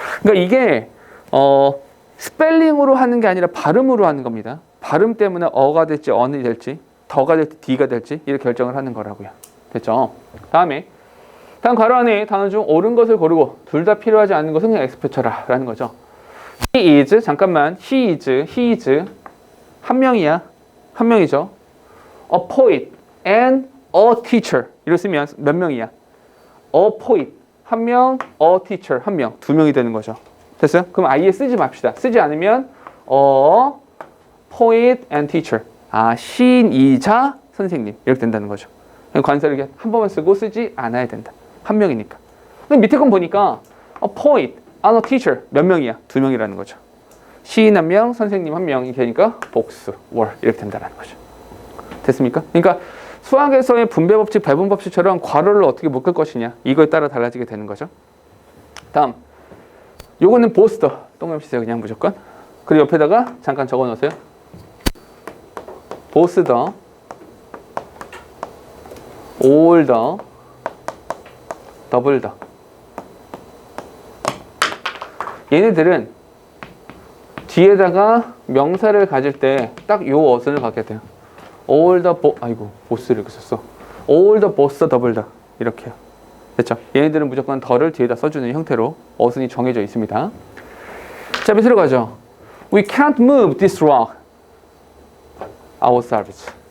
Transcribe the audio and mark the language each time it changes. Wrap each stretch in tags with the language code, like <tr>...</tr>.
<ko>그러니까 이게 스펠링으로 하는 게 아니라 발음으로 하는 겁니다. 발음 때문에 어가 될지 on이 될지 더가 될지 d가 될지 이렇게 결정을 하는 거라고요. 됐죠? 다음 괄호 안에 단어 중 옳은 것을 고르고 둘 다 필요하지 않는 것은 그냥 X 표쳐라 라는 거죠.</ko> <en>He is</en> <ko>잠깐만</ko> <en>he is</en> <ko>한 명이야. 한 명이죠.</ko> <en>A poet and a teacher</en> <ko>이렇게 쓰면 몇 명이야? A poet 한 명, a teacher 한 명, 두 명이 되는 거죠. 됐어요? 그럼 아예 쓰지 맙시다. 쓰지 않으면</ko> <en>a poet and teacher</en> <ko>시인이자 선생님 이렇게 된다는 거죠. 관사를 이렇게 한 번만 쓰고 쓰지 않아야 된다. 한 명이니까. 근데 밑에 건 보니까</ko> <en>a poet and a teacher</en> <ko>몇 명이야? 두 명이라는 거죠. 시인 한 명, 선생님 한 명이 되니까 복수, 월 이렇게 된다는 거죠. 됐습니까? 그러니까 수학에서의 분배 법칙, 배분 법칙처럼 괄호를 어떻게 묶을 것이냐 이거에 따라 달라지게 되는 거죠. 다음 요거는 보스터 동그라미 치세요. 그냥 무조건. 그리고 옆에다가 잠깐 적어 놓으세요. 보스더 올더 더블더 얘네들은 뒤에다가 명사를 가질 때 딱 요 어순을 갖게 돼요. all the 보스를 이렇게 썼어.</ko> <en>all the boss</en> <ko>더블더 이렇게요. 됐죠? 얘네들은 무조건 더를 뒤에다 써주는 형태로 어순이 정해져 있습니다. 자, 밑으로 가죠.</ko> <en>We can't move this rock ourselves.</en>